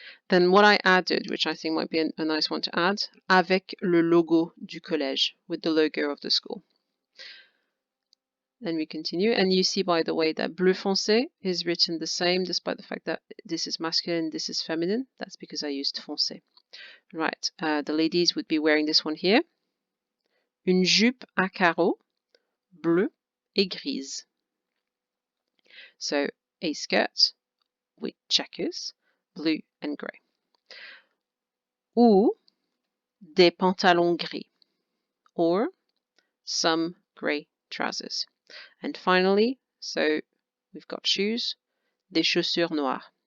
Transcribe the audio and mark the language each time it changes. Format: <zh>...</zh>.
<en>Then what I added, which I think might be a nice one to add,</en> <fr>avec le logo du collège,</fr> <en>with the logo of the school. Then we continue, and you see, by the way, that bleu foncé is written the same, despite the fact that this is masculine, this is feminine. That's because I used foncé. Right, the ladies would be wearing this one here.</en> <fr>Une jupe à carreaux, bleue et grise.</fr> <en>So a skirt with checkers, blue and grey.</en> <fr>Ou des pantalons gris,</fr> <en>or some grey trousers. And finally, so we've got shoes,</en> <fr>des chaussures noires.</fr>